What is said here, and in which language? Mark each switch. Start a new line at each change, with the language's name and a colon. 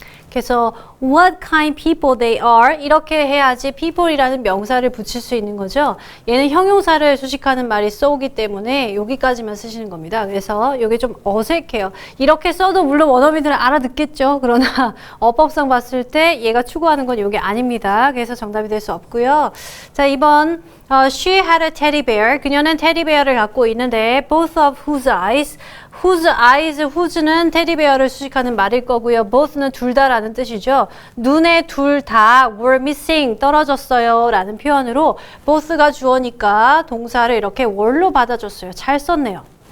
Korean: 그래서
English: what kind people they are
Korean: 이렇게 해야지 people이라는 명사를 붙일 수 있는 거죠. 얘는 형용사를 수식하는 말이 so기 때문에 여기까지만 쓰시는 겁니다. 그래서 이게 좀 어색해요. 이렇게 써도 물론 원어민들은 알아듣겠죠. 그러나 어법상 봤을 때 얘가 추구하는 건 이게 아닙니다. 그래서 정답이 될 수 없고요.
English: 자, 2번 She had a teddy bear.
Korean: 그녀는 테디베어를 갖고 있는데
English: both of whose eyes whose eyes,
Korean: whose는 테디베어를 수식하는 말일 거고요. both는 둘 다라는 뜻이죠. 눈에 둘 다
English: were missing,
Korean: 떨어졌어요 라는 표현으로 both가 주어니까 동사를 이렇게 were로 받아줬어요. 잘 썼네요.